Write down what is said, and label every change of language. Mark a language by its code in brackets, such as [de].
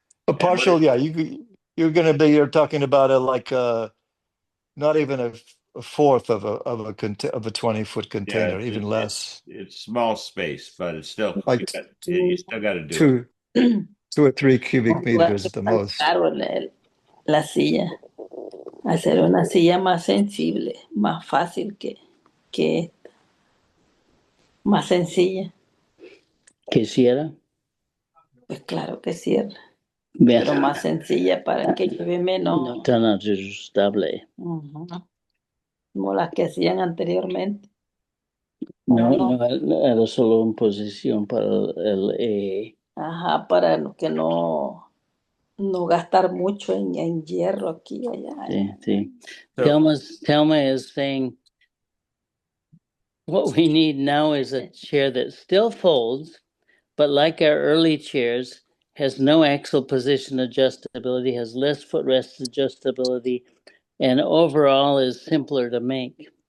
[en] A partial, yeah, you're talking about not even a fourth of a 20-foot container, even less. It's small space, but it's still Like you still got to do it. 2 or 3 cubic meters at the most. [es] Claro, la silla. Hacer una silla más sensible, más fácil que más sencilla. ¿Quisiera? Pues claro que cierra. Bien. Pero más sencilla para que lleve menos. No tan ajustable. Como las que hacían anteriormente. No, era solo en posición para el Ajá, para que no gastar mucho en hierro aquí y allá. Sí. [en] Thelma is saying what we need now is a chair that still folds, but like our early chairs, has no axle position adjustability, has less footrest adjustability, and overall is simpler to make.